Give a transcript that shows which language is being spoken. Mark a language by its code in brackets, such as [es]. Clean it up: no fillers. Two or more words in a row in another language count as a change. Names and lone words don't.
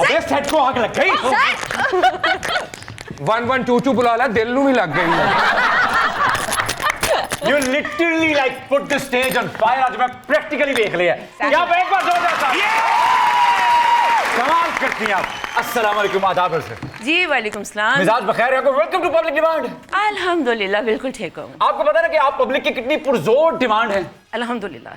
[hi] सेट को आग लग गई। [pa] 1122 ਬੁਲਾ ਲਾ, ਦਿਲ ਨੂੰ ਭੀ ਲੱਗ ਗਈ ਹੈ। [en] You literally like put the stage on fire। [hi] आज मैं प्रैक्टिकली देख लिया। क्या एक बार जोरदार ताली। कमाल करती हैं आप। [ar] السلام عليكم, [hi] आदाब सर। [ar] जी وعليكم السلام. [hi] मिजाज बखैर है? [en] welcome to public demand. [hi] अल्हम्दुलिल्लाह बिल्कुल ठीक हूँ। आपको पता है ना कि आप पब्लिक की कितनी पुरजोर डिमांड है। अल्हम्दुलिल्लाह।